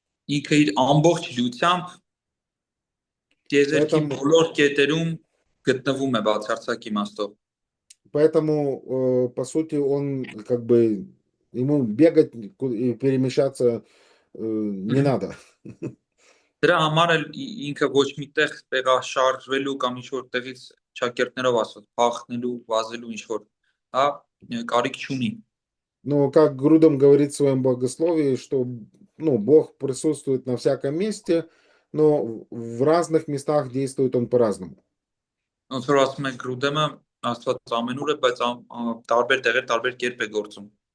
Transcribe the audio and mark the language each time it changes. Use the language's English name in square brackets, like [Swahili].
[Armenian] Ինքը իր ամբողջ լույսությամբ տիեզերքի [Russian] Поэтому, [Armenian] բոլոր կետերում գտնվում է բացարձակ իմաստով։ [Russian] поэтому, по сути, он как бы ему бегать и перемещаться не надо. [Armenian] Դրա համար էլ ինքը ոչ միտեղ տեղաշարժվելու կամ ինչ որ տեղից ճակերտներով ասած փախնելու, վազելու ինչ որ, հա, կարիք չունի։ [Russian] Но как Грудом говорит в своем богословии, что ну, Бог присутствует на всяком месте, но в разных местах действует он по-разному. [Armenian] Ոնց որ ասում է Գրուդեմը, Աստված ամենուր է, բայց տարբեր տեղեր տարբեր կերպ է գործում։